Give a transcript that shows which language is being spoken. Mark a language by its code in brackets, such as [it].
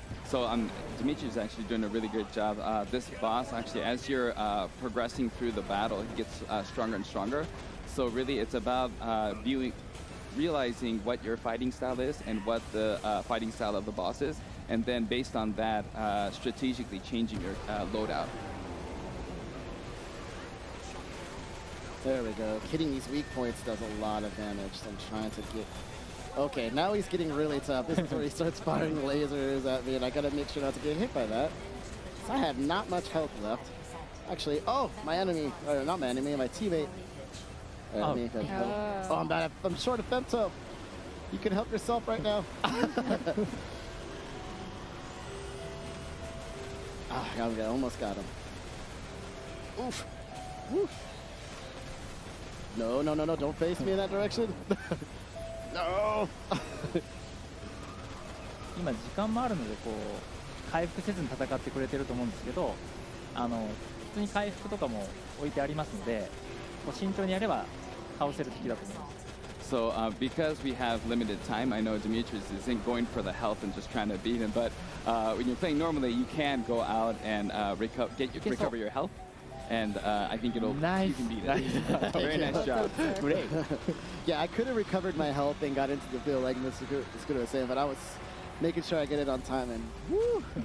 [en] So Dimitri is actually doing a really good job. This boss, actually, as you're progressing through the battle, he gets stronger and stronger. So really, it's about realizing what your fighting style is and what the fighting style of the boss is, and then based on that, strategically changing your loadout. There we go. Hitting these weak points does a lot of damage, so I'm trying to get... Okay, now he's getting really tough. This is where he starts firing lasers at me, and I gotta make sure not to get hit by that. So I have not much health left. Actually, oh, my enemy, or not my enemy, my teammate. I'm short of femto. You can help yourself right now. I almost got him. Oof. Woof. No, don't face me in that direction. No. [ja] 今時間もあるのでこう回復せずに戦ってくれてると思うんですけど、普通に回復とかも置いてありますので、こう慎重にやれば倒せる敵だと思います。 [en] So because we have limited time, I know Demetrius isn't going for the health and just trying to beat him, but when you're playing normally, you can go out and recover your health. And I think you can beat it. Very nice job. Great. Yeah, I could have recovered my health and got into the field like Mr. Scooter was saying, but I was making sure I get it on time, and woo!